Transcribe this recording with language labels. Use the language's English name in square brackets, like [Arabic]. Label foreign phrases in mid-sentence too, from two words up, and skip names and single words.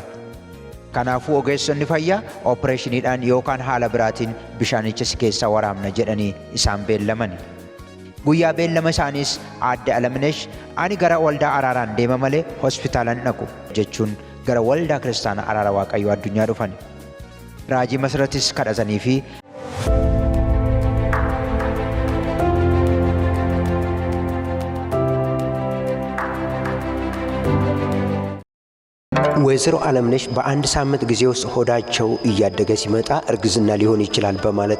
[Oromo] Kanaafuu ogeessonni fayyaa ooppereeshiniidhaan yookaan haala biraatiin bishaanicha si keessaa waraabna jedhanii isaan beellamani. Guyyaa beellama isaaniis Aadde Alamineesh ani gara waldaa araaraan deema malee hospitaalaan dhaqu jechuun gara waldaa kiristaana araara waaqayyoo addunyaa dhufan. Raajii Masratis kadhatanii fi [Amharic] ወይዘሮ አለምነሽ በአንድ ሳምንት ጊዜ ውስጥ ሆዳቸው እያደገ ሲመጣ እርግዝና ሊሆን ይችላል በማለት